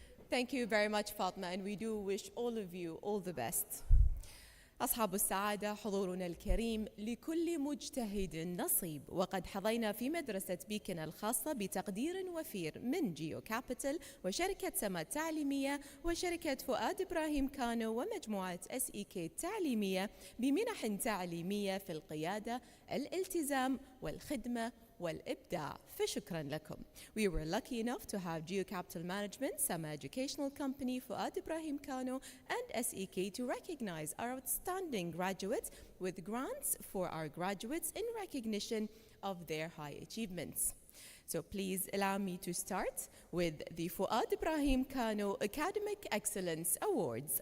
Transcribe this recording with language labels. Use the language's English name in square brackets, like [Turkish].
[English] Thank you very much, Fatma, and we do wish all of you all the best. [Arabic] أصحاب السعادة، حضورنا الكريم، لكل مجتهد نصيب، وقد حظينا في مدرسة بيكن الخاصة بتقدير وفير من جيو كابيتال وشركة سما التعليمية وشركة فؤاد إبراهيم كانو ومجموعة SEK التعليمية بمنح تعليمية في القيادة، الالتزام والخدمة والإبداع. فشكرا لكم. [English] We were lucky enough to have Geo Capital Management, Sama Educational Company, Fuad Ibrahim Kano, and SEK to recognize our outstanding graduates with grants for our graduates in recognition of their high achievements. So please allow me to start with the Fuad Ibrahim Kano Academic Excellence Awards.